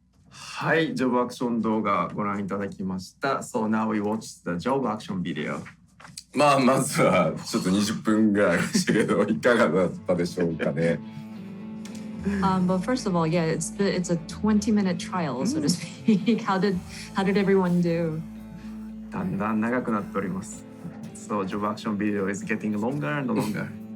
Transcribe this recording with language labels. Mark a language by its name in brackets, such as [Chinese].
[Japanese] はい、ジョブアクション動画ご覧いただきました。 [English] So now we watch the job action video. [Japanese] まずはちょっと20分ぐらいでしたけど、いかがだったでしょうかね。 [English] But first of all, yeah, it's a 20-minute trial, so to speak. How did everyone do? [Japanese] だんだん長くなっております。 [English] So job action video is getting longer and longer.